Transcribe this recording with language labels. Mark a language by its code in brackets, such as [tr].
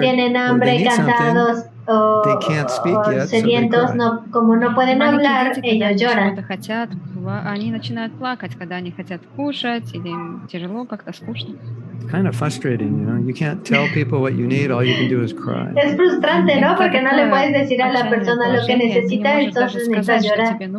[es] tienen hambre, cansados o sedientos, como no pueden hablar, ellos lloran. [en] Kind of frustrating, you know. You can't tell people what you need. All you can do is cry. [es] Es frustrante, ¿no? Porque no le puedes decir a la persona lo que necesita, entonces necesitas llorar.